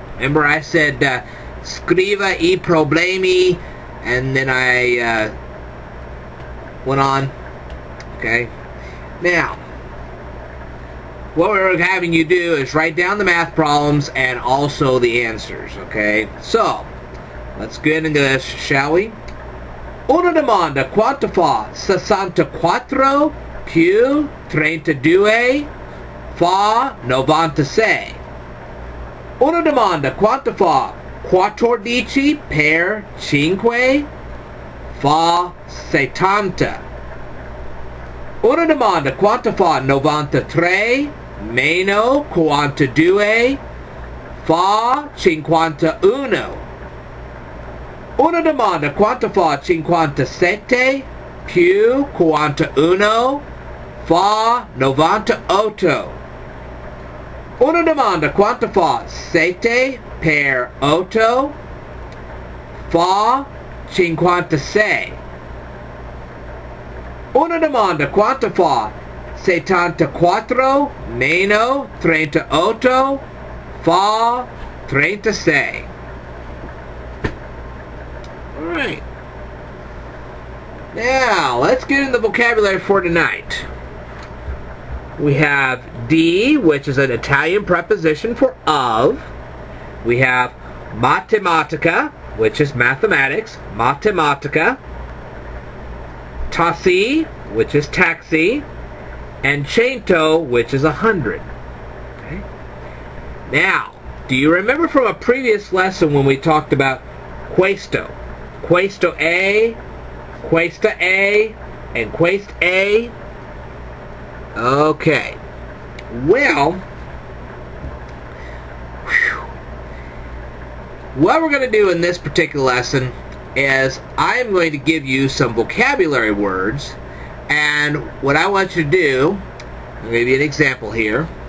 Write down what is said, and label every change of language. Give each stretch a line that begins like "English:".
English: Remember I said
Italian: scriva I problemi,
English: and then I went on. Okay. Now, what we're having you do is write down the math problems and also the answers. Okay. So, let's get into this, shall we?
Italian: Una domanda: quanto fa 64 più 32 fa 96? Una domanda: quanto fa 14 per 5 fa 70? Una domanda: quanto fa 93 meno 42 fa 51? Una domanda: quanto fa 57 più 41 fa 98? Una domanda: quanto fa 7 per 8 fa 56? Una domanda: quanto fa 74 meno 38 fa 36?
English: Alright. Now, let's get into the vocabulary for tonight. We have di, which is an Italian preposition for of. We have matematica, which is mathematics, matematica. Tassi, which is taxi. And cento, which is 100. Okay. Now, do you remember from a previous lesson when we talked about questo? Questo A, questa A, and quest A? Okay. Well, what we're going to do in this particular lesson is I'm going to give you some vocabulary words, and what I want you to do, I'll give you an example here.